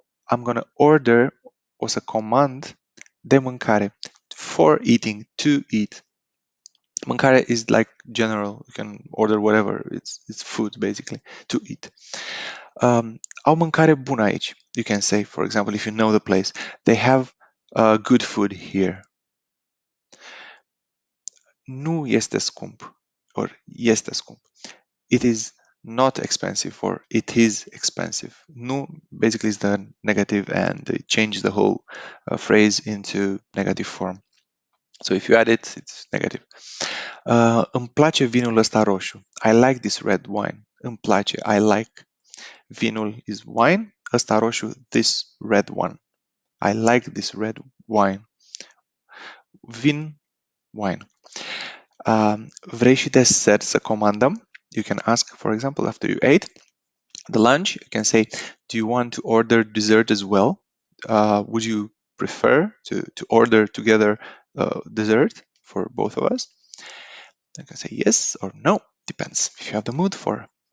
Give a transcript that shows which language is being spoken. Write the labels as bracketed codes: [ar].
[en] I'm going to order, [ro] o să comand de mâncare. [en] For eating, to eat. Mâncare is like general. You can order whatever. It's food basically to eat. [ro] Au mâncare bună aici. [en] You can say, for example, if you know the place, they have good food here. [ro] Nu este scump, or este scump. [en] It is not expensive, or it is expensive. Nu basically is the negative, and it changes the whole phrase into negative form. So if you add it, it's negative. [ro] Îmi place vinul ăsta roșu. [en] I like this red wine. Îmi place, I like. Vinul is wine. Ăsta roșu, this red one. I like this red wine. Vin, wine. [ro] Vrei și desert să comandăm? [en] You can ask, for example, after you ate the lunch, you can say, do you want to order dessert as well? Would you prefer to order together dessert for both of us? You can say yes or no, depends if you have the mood for.